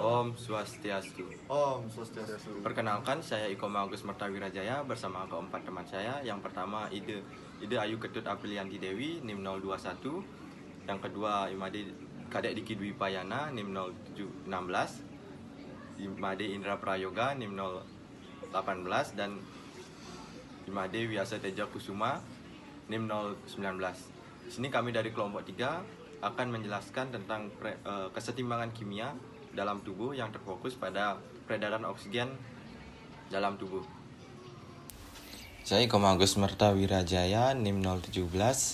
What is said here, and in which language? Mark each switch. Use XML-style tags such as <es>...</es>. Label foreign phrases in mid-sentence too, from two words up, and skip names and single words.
<sa>Om Swastiastu. Om Swastiastu.</sa> <id>Perkenalkan, saya Iko Agus Mertawirajaya bersama keempat teman saya. Yang pertama Ide Ayu Ketut Aprilianti Dewi NIM 021. Yang kedua Imade Kadek Diki Dwi Payana NIM 0716. Imade Indra Prayoga NIM 018 dan Imade Wiasa Teja Kusuma NIM 019. Di sini kami dari kelompok 3 akan menjelaskan tentang kesetimbangan kimia dalam tubuh yang terfokus pada peredaran oksigen dalam tubuh. Saya Iko Agus Mertawirajaya NIM 017.</id>